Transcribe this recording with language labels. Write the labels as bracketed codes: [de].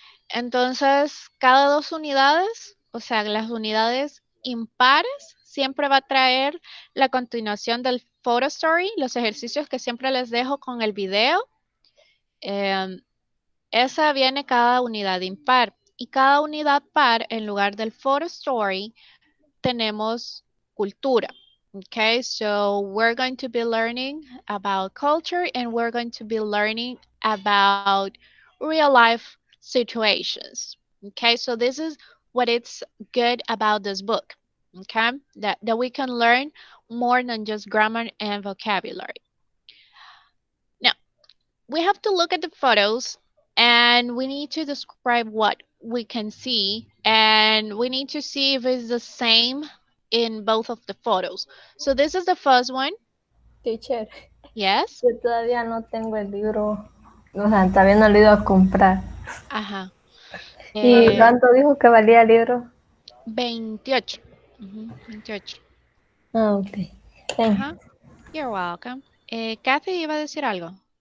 [es] Entonces, cada 2 unidades, o sea, las unidades impares, siempre va a traer la continuación del photo story, los ejercicios que siempre les dejo con el video. Esa viene cada unidad impar. Y cada unidad par, en lugar del photo story, tenemos cultura. [en] Okay, so we're going to be learning about culture and we're going to be learning about real life situations. Okay, so this is what it's good about this book. Okay, that we can learn more than just grammar and vocabulary. Now, we have to look at the photos and we need to describe what we can see and we need to see if it's the same in both of the photos. So this is the first one. Teacher. Yes. [es] Yo todavía no tengo el libro. O sea, todavía no lo he ido a comprar. ¿Y cuánto dijo que valía el libro? 28. 28. [en] Ok. Thank you. You're welcome. [es] Kathy iba a decir algo.